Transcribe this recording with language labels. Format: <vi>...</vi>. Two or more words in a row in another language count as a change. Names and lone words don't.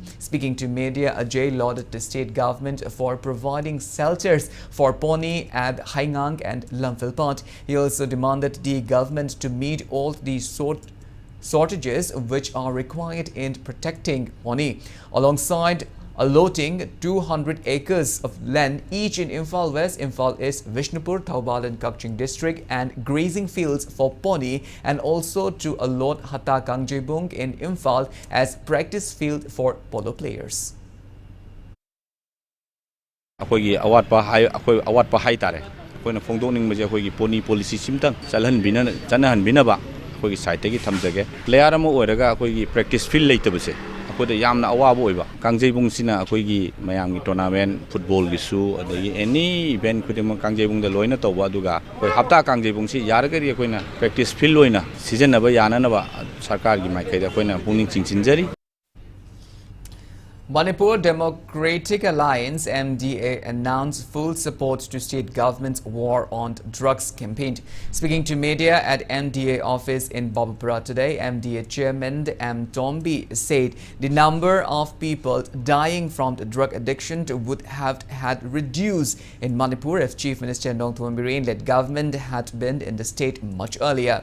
<en>Speaking to media, Ajay lauded the state government for providing shelters for pony at Haingang and Lamphilpat. He also demanded the government to meet all the shortages which are required in protecting pony, alongside allotting 200 acres of land each in Imphal West, Imphal East, Vishnupur, Thoubal and Kakching district and grazing fields for pony, and also to allot Hata Kangjebung in Imphal as practice field for polo players.</en> <mni>ꯑꯩꯈꯣꯏꯒꯤ ꯑꯋꯥꯠꯄ ꯍꯥꯏꯇꯥꯔꯦ ꯑꯩꯈꯣꯏꯅ ꯐꯣꯡꯗꯣꯛꯅꯤꯡꯕꯁꯦ ꯑꯩꯈꯣꯏꯒꯤ</mni> <en>pony policy</en> <mni>ꯁꯤꯝꯇꯪ ꯆꯠꯅꯍꯟꯕꯤꯅꯕ ꯑꯩꯈꯣꯏꯒꯤ ꯁꯥꯏꯠꯇꯒꯤ ꯊꯝꯖꯒꯦ ꯄ꯭ꯂꯦꯌꯔ ꯑꯃ ꯑꯣꯏꯔꯒ ꯑꯩꯈꯣꯏꯒꯤ</mni> <en>practice field</en> <mni>ꯂꯩꯇꯕꯁꯦ ꯑꯩꯈꯣꯏꯗ ꯌꯥꯝꯅ ꯑꯋꯥꯕ ꯑꯣꯏꯕ ꯀꯥꯡꯖꯩꯕꯨꯡꯁꯤꯅ ꯑꯩꯈꯣꯏꯒꯤ ꯃꯌꯥꯝꯒꯤ ꯇꯣꯔꯅꯥꯃꯦꯟ ꯐꯨꯠꯕꯣꯜꯒꯤꯁꯨ ꯑꯗꯒꯤ</mni> <en>any event</en> <mni>ꯈꯨꯗꯤꯡꯃꯛ ꯀꯥꯡꯖꯩꯕꯨꯡꯗ ꯂꯣꯏꯅ ꯇꯧꯕ ꯑꯗꯨꯒ ꯑꯩꯈꯣꯏ ꯍꯞꯇꯥ ꯀꯥꯡꯖꯩꯕꯨꯡꯁꯤ ꯌꯥꯔꯒꯗꯤ ꯑꯩꯈꯣꯏꯅ</mni> <en>practice field</en> <mni>ꯑꯣꯏꯅ ꯁꯤꯖꯤꯟꯅꯕ ꯌꯥꯅꯅꯕ ꯁꯔꯀꯥꯔꯒꯤ ꯃꯥꯏꯀꯩꯗ ꯑꯩꯈꯣꯏꯅ ꯄꯨꯛꯅꯤꯡ ꯆꯤꯡꯁꯤꯟꯖꯔꯤ.</mni> <en>Manipur Democratic Alliance MDA announced full support to state government's war on drugs campaign. Speaking to media at MDA office in Babapura today, MDA chairman M. Tombi said the number of people dying from the drug addiction would have had reduced in Manipur if Chief Minister Nongthombin Bireen-led government had been in the state much earlier.</en>